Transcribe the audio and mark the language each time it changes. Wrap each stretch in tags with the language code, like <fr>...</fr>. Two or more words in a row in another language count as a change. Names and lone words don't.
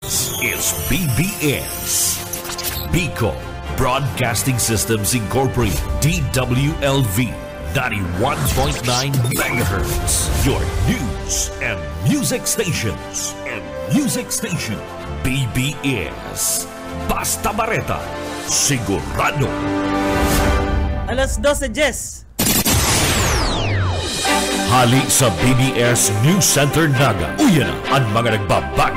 <en>is BBS. Bicol Broadcasting Systems Incorporated, DWLV, 91.9 MHz. Your news and music stations.</en> <bik>BBS. Basta Bareta, sigurado. Alas 12:10. Hali sa BBS News Center Naga. Uyan ang mga nagbabaga.</bik>